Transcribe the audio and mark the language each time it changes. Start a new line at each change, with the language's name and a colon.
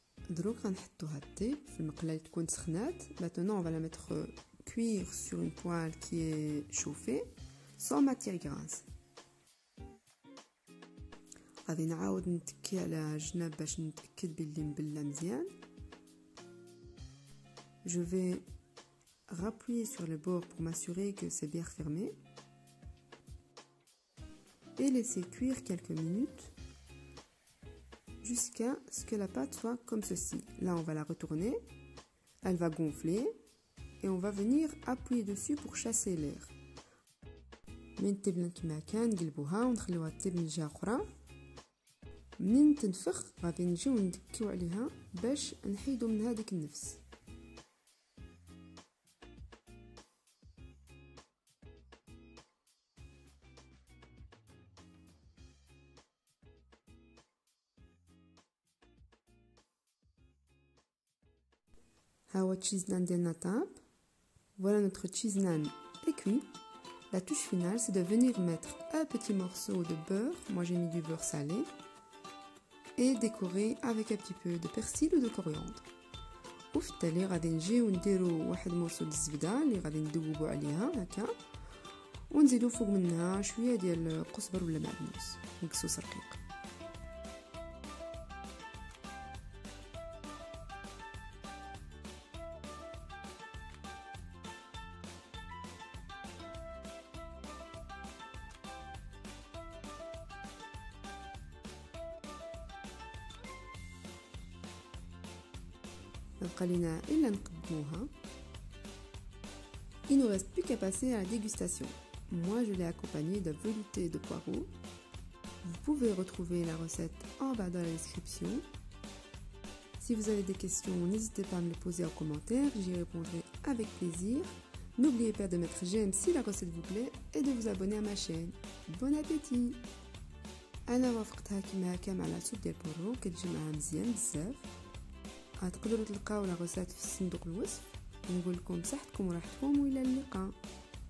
Arabic: دروك غنحطو هاد الطيب في المقله اللي تكون سخنات.
French: Maintenant on va la mettre cuire sur une poêle qui est chauffée sans matière grasse.
Arabic: غادي نعاود نتكي على جناب باش نتاكد بلي مبلة مزيان.
French: Je vais rappuyer sur le bord pour m'assurer que c'est bien fermé et laisser cuire quelques minutes jusqu'à ce que la pâte soit comme ceci. Là, on va la retourner, elle va gonfler et on va venir appuyer dessus pour chasser l'air.
Arabic: من تبلن كما كان نقلبوها ونخليوها تطيب من جهة أخرى. منين تنفخ غادي نجيو ندكيو عليها باش نحيدو من هذيك النفس. ها هو التشيز نان ديالنا طاب.
French: Voilà notre cheese naan est cuit. La touche finale, c'est de venir mettre un petit morceau de beurre. Moi, j'ai mis du beurre salé. Et décorer avec un petit peu de persil ou de coriandre.
Arabic: وفي التالي غادي نجيو نديرو واحد مرسو د الزبده اللي غادي ندوبو عليها هكا ونزيدو فوق منها شويه ديال القزبر ولا معدنوس مكسوس رقيق. نبقى لينا الا نقدموها.
French: Il ne reste plus qu'à passer à la dégustation. Moi je l'ai accompagné d'un velouté de poireaux. Vous pouvez retrouver la recette en bas dans la description. Si vous avez des questions, n'hésitez pas à me les poser en commentaire, j'y répondrai avec plaisir. N'oubliez pas de mettre j'aime si la recette vous plaît et de vous abonner à ma chaîne. Bon appétit.
Arabic: انا وافقتها كما هكا مع لاصوب ديال البورو كتجي معها مزيان بزاف. تقدروا تلقاو لا غوسات في صندوق الوصف. نقول لكم بصحتكم وراحتكم والى اللقاء.